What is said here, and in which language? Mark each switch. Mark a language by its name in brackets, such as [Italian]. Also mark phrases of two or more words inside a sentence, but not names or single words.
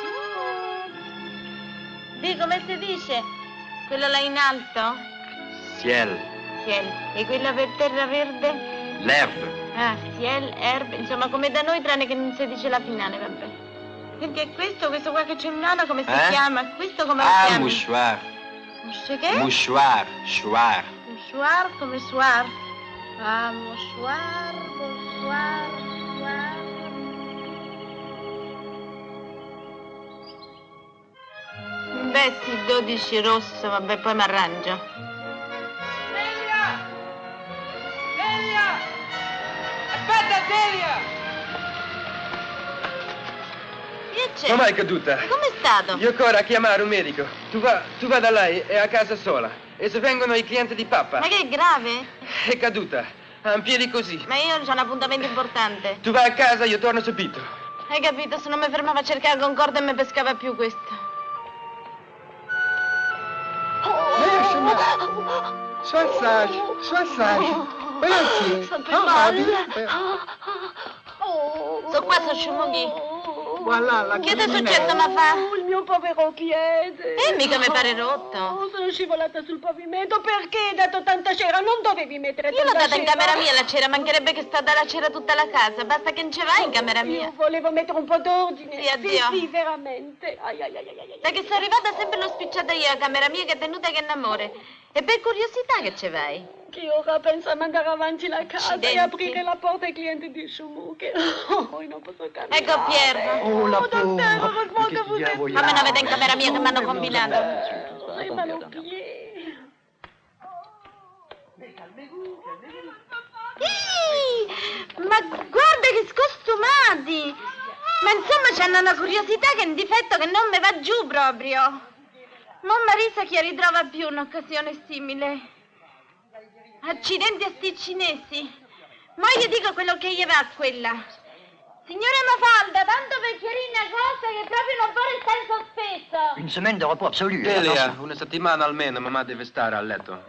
[Italian] Di, come si dice? Quello là in alto? Ciel. Ciel. E quello per terra verde? L'herbe. Ah, ciel, erbe, insomma come da noi tranne che non si dice la finale, vabbè. Perché questo qua che c'è in mano come si chiama? Questo come lo chiami? Mouchoir. Che? [French] Mouchoir, choir. [Italian] Mouchoir come soir. [French] Ah, mouchoir, mouchoir, mouchoir. [Italian] Beh sì, 12 rosso, vabbè, poi mi arrangio. Delia! Delia! Aspetta, Delia! Che c'è? Come è caduta? Come è stato? Io corro a chiamare un medico. Tu va da lei, è a casa sola. E se vengono i clienti di papà? Ma che è grave? È caduta. Ha un piede così. Ma io ho un appuntamento importante. Tu vai a casa, io torno subito. Hai capito? Se non mi fermava a cercare Concorde e mi pescava più questo. [French] Sois sage, sois sage. Volontiers. [Italian] Sono qua, sono sciumughi. [French] Voilà la [Italian] Che ti è successo, ma fa? Il mio povero piede. Mica mi pare rotto. Sono scivolata sul pavimento. Perché hai dato tanta cera? Non dovevi mettere Io l'ho tanta data in cera. camera mia la cera, mancherebbe che sta dalla cera tutta la casa. Basta che non ci vai in camera mia. Io volevo mettere un po' d'ordine. Sì, addio. Sì, veramente. Ai, ai, ai, ai, ai. Da che sono arrivata sempre l'ho spicciata io a camera mia che è tenuta che è un amore. E per curiosità che ci vai? Che ora penso a mandare avanti la casa Accidenti. e aprire la porta ai clienti di Shumuke. Oh, io non posso camminare. Ecco Pier. Oh, la [French] Davvero, heureusement che vous êtes [Italian] Ma me la vede in camera mia che mi hanno combinato. Ma guarda che scostumati! Ma insomma c'hanno una curiosità che è un difetto che non mi va giù proprio. Non Marisa chi ritrova più un'occasione simile. Accidenti a sti cinesi. Ma io dico quello che gli va a quella. Signora Mafalda, tanto per chiarire una cosa che proprio non può restare in sospeso. [French] Une semaine de repos absolu. [Italian] Delia, una settimana almeno mamma deve stare a letto.